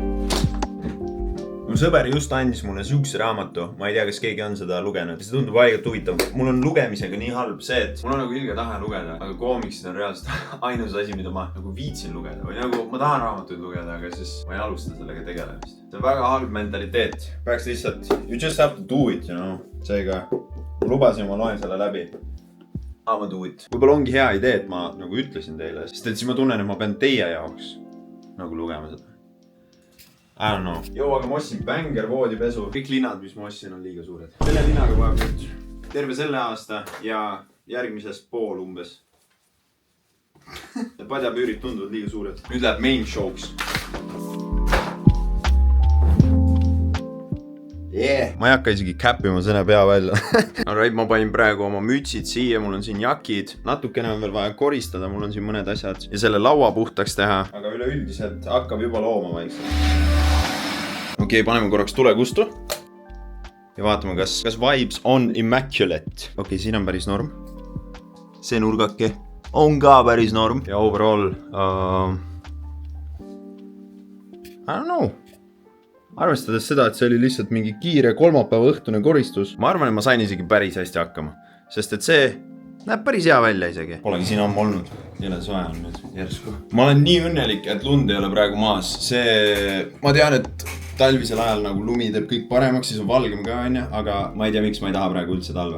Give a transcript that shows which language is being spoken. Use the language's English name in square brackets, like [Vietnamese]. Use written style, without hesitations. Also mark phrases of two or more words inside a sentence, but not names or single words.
[Estonian] Mu sõber just andis mulle siukse raamatu. Ma ei tea, kas keegi on seda lugenud. See tundub haigelt huvitav. Mul on lugemisega nii halb see, et mul on nagu ilge tahe lugeda. Aga koomiksid on reaalselt ainus asi, mida ma nagu viitsin lugeda. Või nagu ma tahan raamatuid lugeda, aga siis ma ei alusta sellega tegelemist. See on väga halb mentaliteet. Peaks lihtsalt, [English] you just have to do it, you know. [Estonian] Seega, lubasin, ma loen selle läbi. Ma [English] do it. [Estonian] Võib-olla ongi hea idee, et ma nagu ütlesin teile. Sest et siis ma tunnen, et ma pean teie jaoks nagu lugema seda. [English] I don't know. [Estonian] Joo, aga ma ostsin bänger voodipesu. Kõik linad, mis ma ostsin, on liiga suured. Selle linaga vajab nüüd terve selle aasta ja järgmisest pool umbes. Need padjapüürid tunduvad liiga suured. Nüüd läheb [English] main showks. [Estonian] Yeah. Ma ei hakka isegi käppima selle pea välja. Alright, ma panin praegu oma mütsid siia, mul on siin jakid. Natukene on veel vaja koristada, mul on siin mõned asjad. Ja selle laua puhtaks teha. Aga üleüldiselt hakkab juba looma vaikselt. Okei, paneme korraks tulekustu. Ja vaatame, kas vibes on immaculate. Okei, siin on päris norm. See nurgake on ka päris norm. Ja overall... [English] I don't know. [Estonian] Arvestades seda, et see oli lihtsalt mingi kiire kolmapäeva õhtune koristus. Ma arvan, et ma sain isegi päris hästi hakkama. Sest et see näeb päris hea välja isegi. Polegi siin ammu olnud. Jõle soe on nüüd järsku. Ma olen nii õnnelik, et lund ei ole praegu maas. Ma tean, et talvisel ajal nagu lumi teeb kõik paremaks, siis on valgem ka, aga ma ei tea, miks ma ei taha praegu üldse talve.